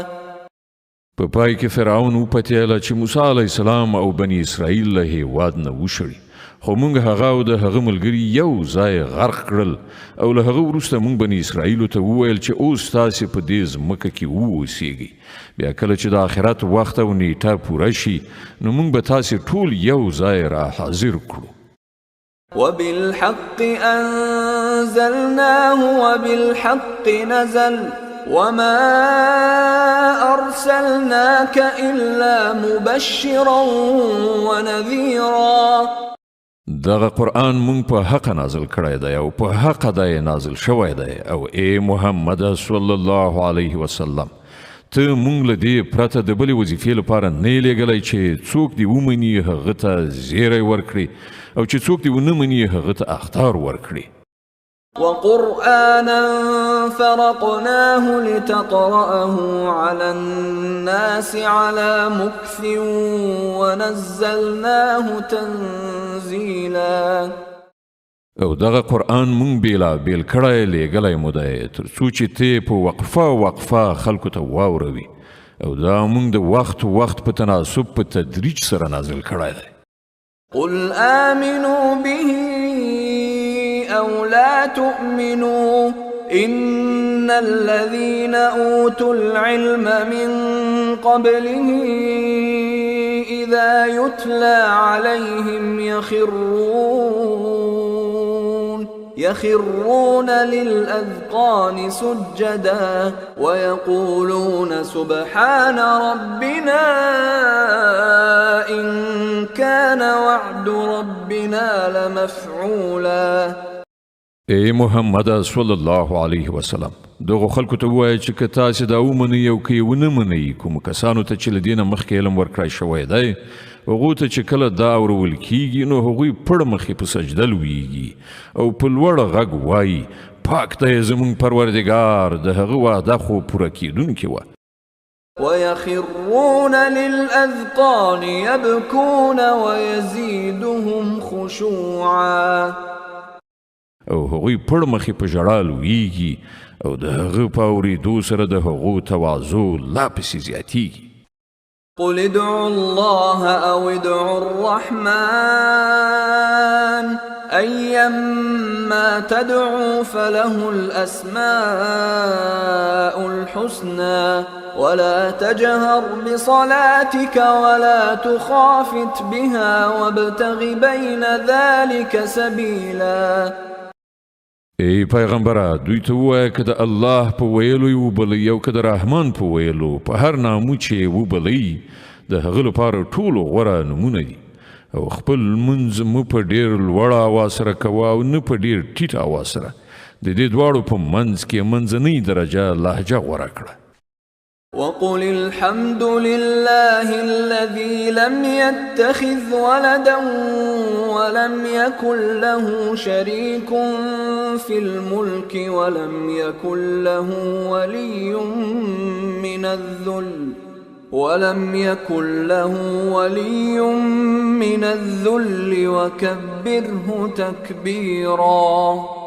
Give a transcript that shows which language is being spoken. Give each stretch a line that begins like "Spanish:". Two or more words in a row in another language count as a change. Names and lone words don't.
Pashto: په پای کې فرعون وپتیاله چې موسی
Arabic: علیه السلام
Pashto: او بني اسرائیل له هېواد نه وشړي، خو موږ هغه او د هغه ملګري یو ځای غرق کړل او له هغه وروسته موږ بني اسرائیلو ته وویل چې اوس تاسې په دې ځمکه کې واوسیږئ، بیا کله چې د آخرت وخت او نیټه پوره شي نو موږ به تاسې ټول یو ځای را حاضر کړو.
Arabic: وبالحق أنزلناه وبالحق نزل وما أرسلناك إلا مبشرا ونذيرا.
Pashto: دغه قرآن مونږ په حق نازل کړی دی او په حق دی نازل شوی دی او ای محمد
Arabic: صلی الله علیه وسلم
Pashto: ته مونږ له دې پرته د بلې وظیفې لپاره نه یې لیږلی چې څوک دې ومني هغه ته زیری ورکړي او چې څوک دې ونه مني هغه ته اخطار ورکړي.
Arabic: وقرآنا فرقناه لتقرأه على الناس على مكث ونزلناه تنزيلا.
Pashto: او دغه قرآن مونږ بیلا بیل کړی لیږلی مو دی تر څو چې ته په وقفه خلکو ته واوروي او دا مونږ د وخت په تناسب په تدریج سره نازل کړی دی.
Arabic: قل آمنوا به أو لا تؤمنوا إن الذين أوتوا العلم من قبله إذا يتلى عليهم يخرون للأذقان سجدا ويقولون سبحان ربنا إن كان وعد ربنا لمفعولا.
Pashto: ای محمد
Arabic: صلی الله علیه وسلم
Pashto: دغه خلکو ته ووایه چې که تاسې دا ومنئ او که یې ونه منئ کومو کسانو ته چې له دې نه مخکې علم ورکړی شوی دی هغو ته چې کله دا اورول کیږي نو هغوی پړ مخې په سجده لویږي او په لوړ غږ وایي پاک دی زموږ پروردګار د هغه وعده خو پوره کیدونکې وه.
Arabic: ويخرون للأذقان يبكون ويزيدهم خشوعا.
Pashto: او هغوی پړ مخې په ژړا لویږي او د هغه په اورېدو سره د هغو تواضع لا پسې زیاتیږي.
Arabic: قل ادعوا الله أو ادعوا الرحمن أيما تدعوا فله الأسماء الحسنى ولا تجهر بصلاتك ولا تخافت بها وابتغ بين ذلك سبيلا.
Pashto: ای پیغمبره دوی ته ووایه که د الله په ویلو یې وبلئ او که د رحمان په ویلو په هر نامو چې یې وبلئ د هغه لپاره ټولو غوره نومونه دي او خپل لمونځ مه په ډېر لوړ اواز سره کوه او نه په ډېر ټیټ اواز سره د دې دواړو په منځ کې منځنۍ درجه لهجه غوره کړه.
Arabic: وقل الحمد لله الذي لم يتخذ ولدا ولم يكن له شريك في الملك ولم يكن له ولي من الذل ولم يكن له ولي من الذل وكبره تكبيرا.